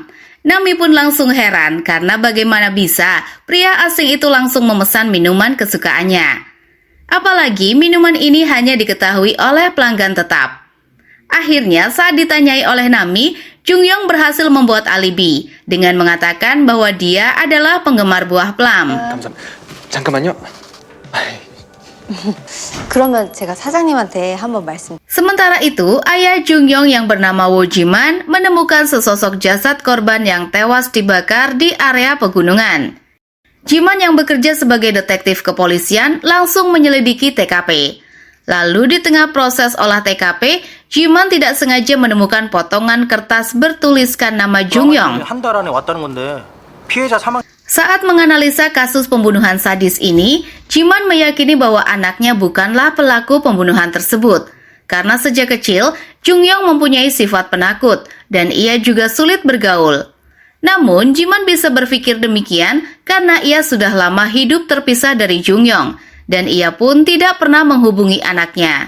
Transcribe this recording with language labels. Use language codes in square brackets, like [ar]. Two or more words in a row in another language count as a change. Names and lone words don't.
[id] Nami pun langsung heran karena bagaimana bisa pria asing itu langsung memesan minuman kesukaannya. Apalagi minuman ini hanya diketahui oleh pelanggan tetap. Akhirnya, saat ditanyai oleh Nami, Jung Yong berhasil membuat alibi dengan mengatakan bahwa dia adalah penggemar buah plum. [ko] 잠깐만요. 그러면 제가 사장님한테 한번 말씀. [id] Sementara itu, ayah Jungyong yang bernama Wo Jiman menemukan sesosok jasad korban yang tewas dibakar di area pegunungan. Jiman yang bekerja sebagai detektif kepolisian langsung menyelidiki TKP. Lalu di tengah proses olah TKP, Jiman tidak sengaja menemukan potongan kertas bertuliskan nama Jungyong. [ko] 한 달 안에 왔다는 건데 피해자 사망. [id] Saat menganalisa kasus pembunuhan sadis ini, Jiman meyakini bahwa anaknya bukanlah pelaku pembunuhan tersebut. Karena sejak kecil, Jungyong mempunyai sifat penakut dan ia juga sulit bergaul. Namun, Jiman bisa berpikir demikian karena ia sudah lama hidup terpisah dari Jungyong dan ia pun tidak pernah menghubungi anaknya.